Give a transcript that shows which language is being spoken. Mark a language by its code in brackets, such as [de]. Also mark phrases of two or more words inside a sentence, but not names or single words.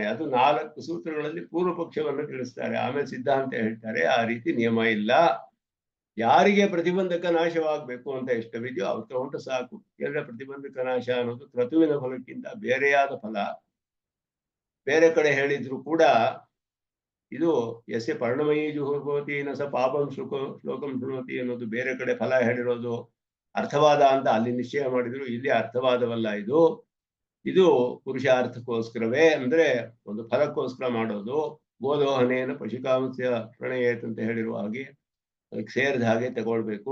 [kn] ಅದು 4 ಸೂತ್ರಗಳಲ್ಲಿ ಪೂರ್ವ ಪಕ್ಷವನ್ನು ತಿಳಿಸ್ತಾರೆ. ಆಮೇಲೆ ಸಿದ್ಧಾಂತ ಹೇಳ್ತಾರೆ ಆ ರೀತಿ ನಿಯಮ ಇಲ್ಲ. ಯಾರಿಗೆ ಪ್ರತಿಬಂಧಕ ನಾಶವಾಗಬೇಕು ಅಂತ ಇಷ್ಟವಿದೆಯೋ ಅವ್ರು ತಗೊಂಡು ಸಾಕು. ಎಲ್ಲ ಪ್ರತಿಬಂಧಕ ನಾಶ ಅನ್ನೋದು ಕ್ರತುವಿನ ಫಲಕ್ಕಿಂತ ಬೇರೆಯಾದ ಫಲ. ಬೇರೆ ಕಡೆ ಹೇಳಿದ್ರು ಕೂಡ ಇದು [sa] ಯಸ್ಯ ಪರಿಣಮಯೀ ಜುಹುರ್ಭವತಿ ನ ಸ ಪಾಪಂ ಶ್ಲೋಕಂ ಶೃಣೋತಿ [kn] ಅನ್ನೋದು ಬೇರೆ ಕಡೆ ಫಲ ಹೇಳಿರೋದು. ಅರ್ಥವಾದ ಅಂತ ಅಲ್ಲಿ ನಿಶ್ಚಯ ಮಾಡಿದ್ರು, ಇಲ್ಲಿ ಅರ್ಥವಾದವಲ್ಲ ಇದು. ಇದು ಪುರುಷಾರ್ಥಕ್ಕೋಸ್ಕರವೇ, ಅಂದ್ರೆ ಒಂದು ಫಲಕ್ಕೋಸ್ಕರ ಮಾಡೋದು. [sa] ಗೋದೋಹನೇನ ಪಶುಕಾಮಸ್ಯ ಪ್ರಣಯೇತ್ [kn] ಅಂತ ಹೇಳಿರುವ ಹಾಗೆ ಅದಕ್ಕೆ ಸೇರಿದ ಹಾಗೆ ತಗೊಳ್ಬೇಕು.